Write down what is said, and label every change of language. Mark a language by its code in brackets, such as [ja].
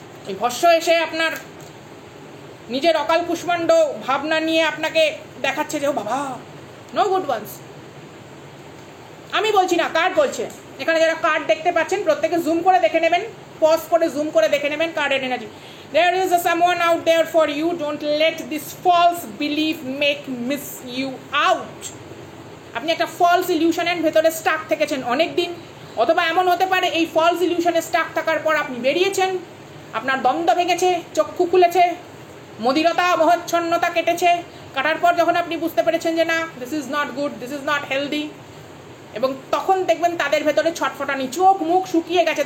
[bn] এই ভস্য এসে আপনার নিজের অকাল কুষ্মাণ্ড ভাবনা নিয়ে আপনাকে দেখাচ্ছে যে ও বাবা, [en] No good ones. [bn] আমি বলছি না, কার্ড বলছে। এখানে যারা কার্ড দেখতে পাচ্ছেন প্রত্যেকে জুম করে দেখে নেবেন, পজ করে জুম করে দেখে নেবেন কার্ডের energy. [en] There is a someone out there for you. Don't let this false belief miss you out. [bn] আপনি একটা ফলস ইলিউশনের ভেতরে স্টাক থেকেছেন অনেক দিন, অথবা এমন হতে পারে এই ফলস ইলিউশনে স্টাক থাকার পর আপনি বেরিয়েছেন, আপনার দ্বন্দ্ব ভেঙেছে, চক্ষু খুলেছে, মদিরতা মোহচ্ছন্নতা কেটেছে। কাটার পর যখন আপনি বুঝতে পেরেছেন যে না, [en] this is not good, this is not healthy, [bn] এবং তখন দেখবেন তাদের ভেতরে ছটফটানি, চোখ মুখ শুকিয়ে গেছে।